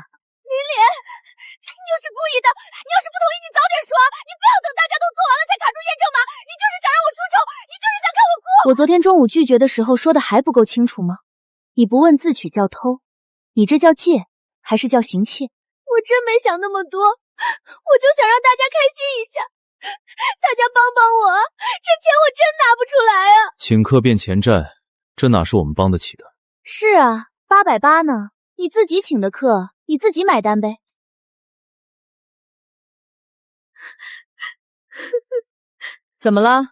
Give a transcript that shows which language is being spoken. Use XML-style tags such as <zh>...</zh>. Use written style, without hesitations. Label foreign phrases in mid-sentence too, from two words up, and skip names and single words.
<zh>玲玲，你就是故意的，你要是不同意，你早點說，你不要等大家都做完了才卡住驗證碼，你就是想讓我出醜，你就是想看我哭。我昨天中午拒絕的時候說的還不夠清楚嗎？你不問自取叫偷，你這叫借還是叫行竊？我真沒想那麼多，我就想讓大家開心一下，大家幫幫我，這錢我真拿不出來啊！請客變錢債，這哪是我們幫得起的？是啊，880呢，你自己請的客，你自己買單唄。怎麼了？</zh>